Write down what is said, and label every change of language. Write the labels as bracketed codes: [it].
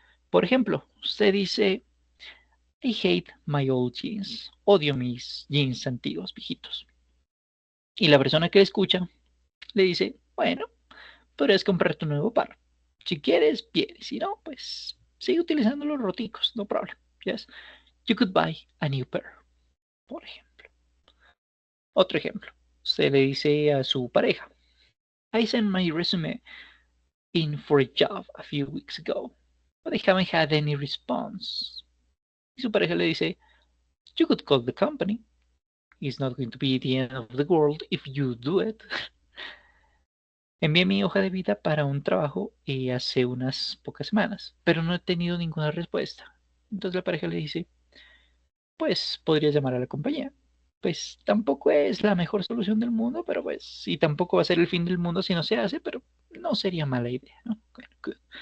[es] Por ejemplo, usted dice, [en] I hate my old jeans, [es] odio mis jeans antiguos, viejitos. Y la persona que le escucha le dice, bueno, podrías comprarte un nuevo par. Si quieres, bien, si no, pues sigue utilizando los roticos, [en] no problem. Yes, you could buy a new pair, [es] por ejemplo. Otro ejemplo, usted le dice a su pareja, [en] I sent my resume in for a job a few weeks ago, but I haven't had any response. [es] Y su pareja le dice, [en] you could call the company. It's not going to be the end of the world if you do it. [es] Envié mi hoja de vida para un trabajo hace unas pocas semanas, pero no he tenido ninguna respuesta. Entonces la pareja le dice, pues podrías llamar a la compañía. pues tampoco es la mejor solución del mundo, pero pues sí, tampoco va a ser el fin del mundo si no se hace, pero no sería mala idea, ¿no? Bueno, good.